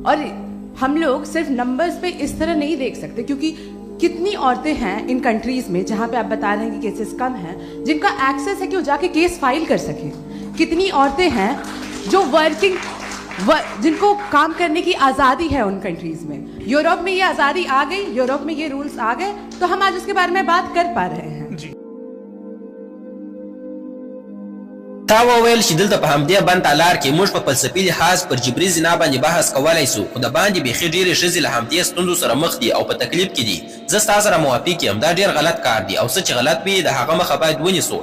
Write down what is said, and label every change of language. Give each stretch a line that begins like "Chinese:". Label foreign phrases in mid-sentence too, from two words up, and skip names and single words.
Hindi: और हम लोग सिर्फ नंबर्स पे इस तरह नहीं देख सकते, क्योंकि कितनी औरतें हैं इन कंट्रीज में जहां पे आप बता रहे हैं कि केसेस कम हैं, जिनका एक्सेस है कि वो जाके
English: case file
Hindi: कर सके। कितनी औरतें हैं जो जिनको काम करने की आज़ादी है उन कंट्रीज में। यूरोप में ये आज़ादी आ गई, यूरोप में ये रूल्स आ गए, तो हम आज उसके बारे में बात कर पा रहे हैं।
Pashto: تا وویل چې دلته په همدې بند تالار کې موږ په فلسفي لحاظ پر جبري زنا باندې بحث کولی سو، خو د باندې بیخي ډېرې ښځې له همدې ستونزو سره مخ دي او په تکلیف کې دي. زه ستا سره موافق یم، دا ډېر غلط کار دی او څه چې غلط وي د هغه مخه باید ونیسو.